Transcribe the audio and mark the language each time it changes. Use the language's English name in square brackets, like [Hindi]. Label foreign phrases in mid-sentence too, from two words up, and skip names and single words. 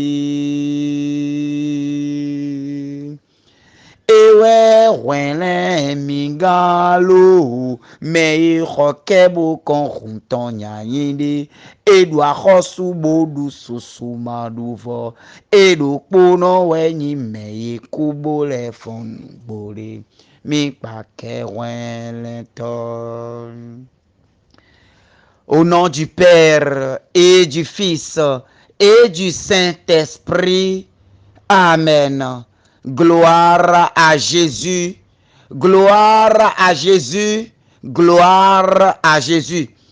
[Fon] ewe wɛlɛ mi gã lo mɛ ìxɔkɛbó kan hùntɔn nyayile eɖoaxɔsu boɖu soso maɖovɔ eɖokpono wɛnyi mɛ ikubo le fɔnugbole mi kpakɛ wɛlɛtɔ. [French] Au nom du Père et du Fils et du Saint-Esprit. Amen. Gloire à Jésus. Gloire à Jésus. Gloire à Jésus.